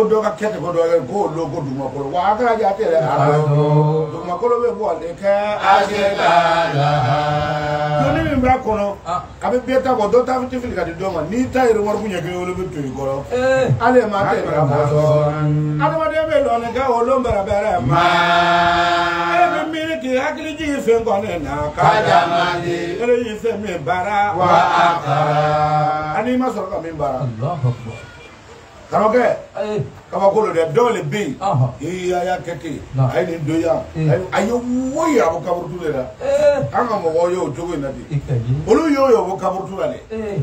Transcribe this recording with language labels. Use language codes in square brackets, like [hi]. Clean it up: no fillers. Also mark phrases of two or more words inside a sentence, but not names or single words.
[bm] dɔ ka kɛ ten ko dɔ kɛ k'o lo ko dugumakolo wa a kɛra jate yɛrɛ dugumakolo bɛ bɔ ale kɛ a se t'a la doni min b'a kɔnɔ a bɛ bɛɛ ta bɔ dɔ ta tɛ fili ka di dɔ ma n'i ta yɛrɛ wari kun ɲɛ kelen olu bɛ to i kɔrɔ ale ma tɛ ka bɔ adamadenya bɛ lɔni kɛ olu bɛrɛ ma e bɛ miiri k'i hakili jigin fɛn kɔni na Kadamadi, ele yise mi bara wa akara. Ani ma sɔrɔ ka min bara. Karamɔgɔkɛ, kabakolo dɛ dɔw le bɛ yen, a y'a kɛ ten, a ye nin don yan, a ye wo yira ko kaburutu de la. An ka mɔgɔw ye o cogo in na ten. Olu y'o ye o kaburutu la dɛ.